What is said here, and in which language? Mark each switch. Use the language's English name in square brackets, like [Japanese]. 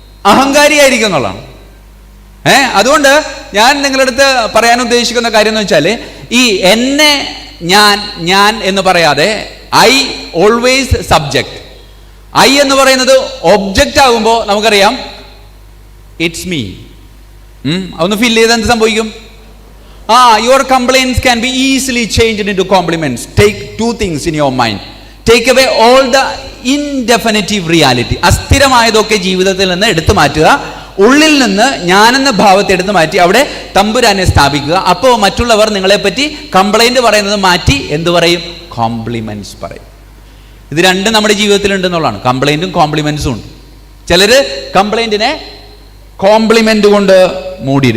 [Malayalam] അഹങ്കാരിയായിരിക്കും എന്നുള്ളതാണ്. അതുകൊണ്ട് ഞാൻ നിങ്ങളുടെ അടുത്ത് പറയാൻ ഉദ്ദേശിക്കുന്ന കാര്യം എന്ന് വെച്ചാൽ, ഈ എന്നെ ഞാൻ എന്ന് പറയാതെ [English] I always subject. [Malayalam] ഐ എന്ന് പറയുന്നത് ഒബ്ജക്റ്റ് ആകുമ്പോൾ നമുക്കറിയാം [English] It's me. [Malayalam] അതൊന്ന് ഫിൽ ചെയ്ത് എന്ത് സംഭവിക്കും? [English] Your complaints can be easily changed into compliments. Take 2 things in your mind. Take away all the indefinite reality. [Malayalam] അസ്ഥിരമായതൊക്കെ ജീവിതത്തിൽ നിന്ന് എടുത്തു മാറ്റുക. ഉള്ളിൽ നിന്ന് ഞാനെന്ന ഭാവത്തെ എടുത്ത് മാറ്റി അവിടെ തമ്പുരാനെ സ്ഥാപിക്കുക. അപ്പോൾ മറ്റുള്ളവർ നിങ്ങളെപ്പറ്റി കംപ്ലൈന്റ് പറയുന്നത് മാറ്റി എന്ത് പറയും? കോംപ്ലിമെന്റ്സ് പറയും. ഇത് രണ്ടും നമ്മുടെ ജീവിതത്തിൽ ഉണ്ടെന്നുള്ളതാണ്. കംപ്ലൈന്റും കോംപ്ലിമെന്റ്സും ഉണ്ട്. ചിലര് കംപ്ലൈന്റിനെ കോംപ്ലിമെന്റ് കൊണ്ട് മൂടിയത്.